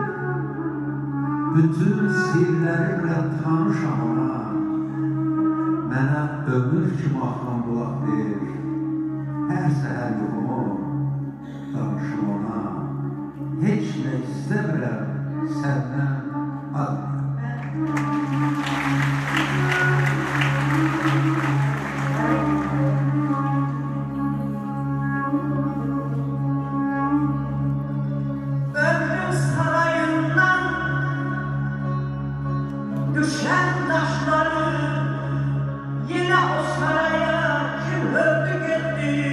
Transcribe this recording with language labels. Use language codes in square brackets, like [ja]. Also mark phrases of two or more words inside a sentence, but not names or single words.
[az] Bütün sirlərimlə tanışam ona, mənə ömür kimi axan bulaq ver. Hər səhər yuxumu danışım ona, heç nə istəmirəm səndən adına. [tr] Ömrüm sarayından düşen taşları yine o saraya kim öldü gitti?